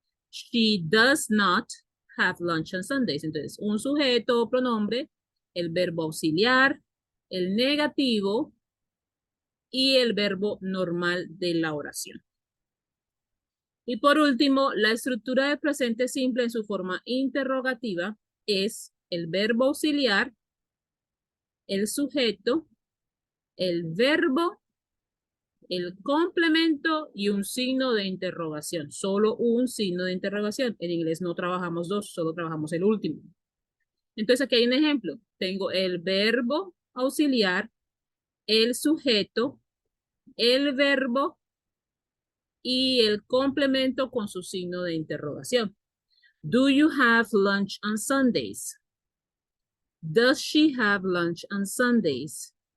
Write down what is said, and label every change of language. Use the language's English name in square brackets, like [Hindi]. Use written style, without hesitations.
[English] She does not have lunch on Sundays. [Spanish] Entonces, un sujeto o pronombre, el verbo auxiliar, el negativo y el verbo normal de la oración. Y por último, la estructura de presente simple en su forma interrogativa es el verbo auxiliar, el sujeto el verbo, el complemento y un signo de interrogación. Solo un signo de interrogación. En inglés no trabajamos dos, solo trabajamos el último. Entonces aquí hay un ejemplo. Tengo el verbo auxiliar, el sujeto, el verbo y el complemento con su signo de interrogación. [English] Do you have lunch on Sundays? Does she have lunch on Sundays?